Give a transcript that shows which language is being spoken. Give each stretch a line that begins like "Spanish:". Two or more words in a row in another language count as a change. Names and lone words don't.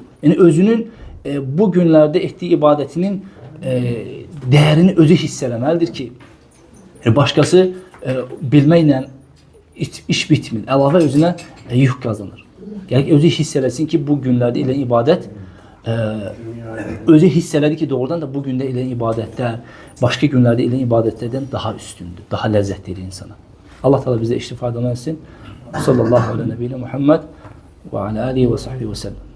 Azerbaijani: Yəni özünün bu günlərdə etdiyi ibadətinin dəyərini özü hiss eləməlidir ki, başqası bilməklə iş bitmir. Əlavə özünə yük qazanır. Yəni özü hiss eləsin ki, bu günlərdə eləyən ibadət özü hiss elədi ki, doğrudan da bu gündə eləyən ibadətlər başqa günlərdə eləyən ibadətlərdən daha üstündür, daha ləzzətlidir insana. Allah Teala bizə iştifadə etsin.
Arabic: صلى الله عليه وسلم محمد وعلى آله وصحبه وسلم.